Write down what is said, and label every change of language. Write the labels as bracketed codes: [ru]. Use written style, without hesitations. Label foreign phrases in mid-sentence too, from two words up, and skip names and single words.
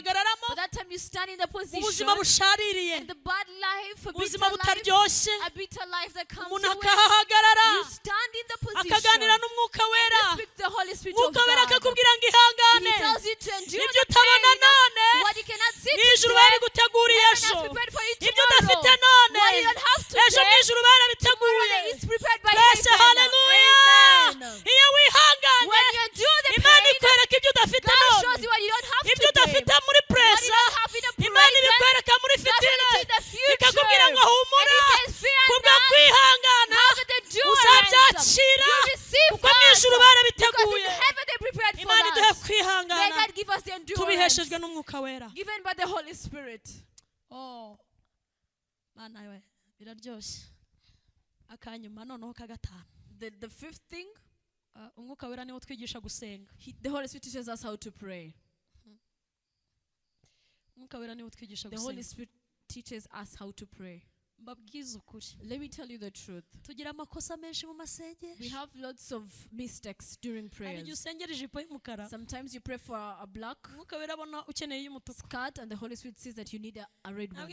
[en] By that time you stand in the position in the bad life, a bitter life that comes away. You stand in the position and you speak the Holy Spirit of God. He tells you to endure the pain, what you cannot see today. [rw] Ibyo udafite none ejo n'ijuru barabiteguye. [en] Bless, hallelujah. [rw] Iyo wihanganye Imana ikwereka ibyo udafite none, ibyo udafite muri presa Imana ibikwereka muri fitile, ikakubwira ngo humura, kubwo kwihangana uzabyakira kuko n'ijuru barabiteguye. Imana iduhe kwihangana tubiheshejwe n'Umwuka Wera, [en] given by the Holy Spirit. [rw] Oh, mana we biraryoshye. Akanyuma noneho kagatanu. [en] The fifth thing, [rw] Umwuka Wera niwo twigisha gusenga. [en] The Holy Spirit teaches us how to pray. [rw] Umwuka Wera niwo twigisha gusenga. [en] The Holy Spirit teaches us how to pray. Let me tell you the truth. We have lots of mistakes during prayers. Sometimes you pray for a black skirt and the Holy Spirit says that you need a red one.